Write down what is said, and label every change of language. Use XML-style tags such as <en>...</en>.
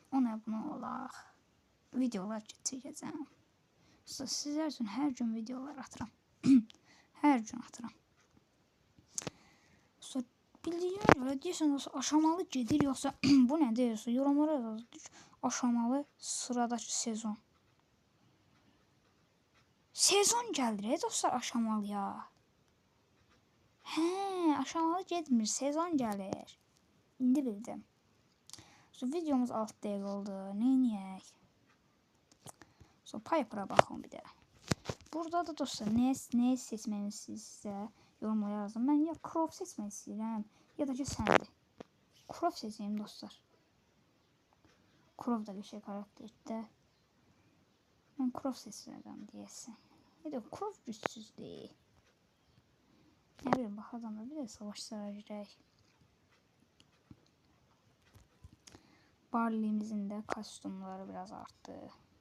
<az>10 abone olaq. Videolar çəkəcəm. Sizlər üçün hər gün videolar atıram. Hər gün atıram. Bildiyinə görə deyəsən aşamalı gedir yoxsa bu nə deyirsə yorumlara yazın. Aşamalı sıradakı sezon. Sezon gəlir dostlar aşamalıya. Hə, aşamalı getmir, sezon gəlir. İndi bildim. Videomuz 6 dəqiqə oldu. Neyniyək? Piper'a baxın bir də. Burada da dostlar nə seçməlisiniz sizə yorumlara yazın. Mən ya Crow seçmək istəyirəm, ya da ki səndir. Crow seçeyim dostlar. Crow da bir şey karakterdə. Mən Crow seçirəm deyəsən. Ya da Crow gücsüzdür.</az> <tr>Ne bileyim bak adamlar bir de savaşlara girək. Barley'imizin de kostümleri biraz arttı.</tr>